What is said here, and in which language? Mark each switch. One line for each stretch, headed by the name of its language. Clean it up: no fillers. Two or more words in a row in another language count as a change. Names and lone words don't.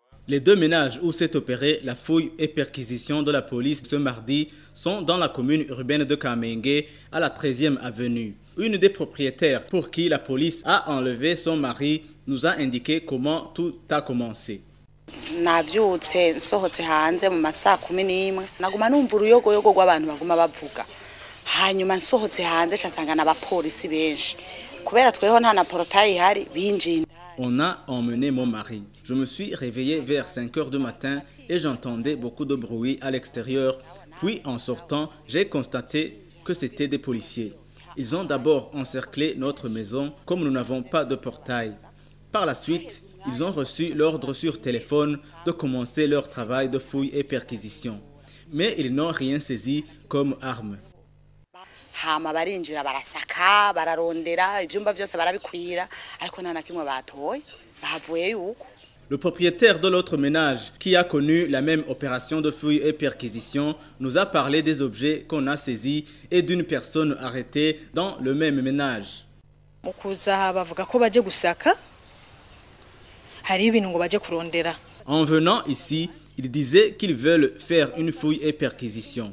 French: Les deux ménages où s'est opérée la fouille et perquisition de la police ce mardi sont dans la commune urbaine de Kamenge, à la 13e avenue. Une des propriétaires pour qui la police a enlevé son mari nous a indiqué comment tout a commencé.
Rundi: Navyutse nsohotse hanze mu masaa 11 naguma numva uruyogoyogo rw'abantu baguma bavuga hanyuma nsohotse hanze nsanga n'abapolisi benshi kubera tweho nta na portail ihari binjira.
French: On a emmené mon mari. Je me suis réveillé vers 5 heures du matin et j'entendais beaucoup de bruit à l'extérieur. Puis en sortant, j'ai constaté que c'était des policiers. Ils ont d'abord encerclé notre maison comme nous n'avons pas de portail. Par la suite, ils ont reçu l'ordre sur téléphone de commencer leur travail de fouille et perquisition. Mais ils n'ont rien saisi comme arme.
Rundi: Hama barinjira barasaka bararondera ivyumba byose barabikwira ariko nta nakimwe batoye bahavuye yuko.
French: Le propriétaire de l'autre ménage, qui a connu la même opération de fouille et perquisition, nous a parlé des objets qu'on a saisis et d'une personne arrêtée dans le même ménage. En venant ici, ils disaient qu'ils veulent faire une fouille et perquisition.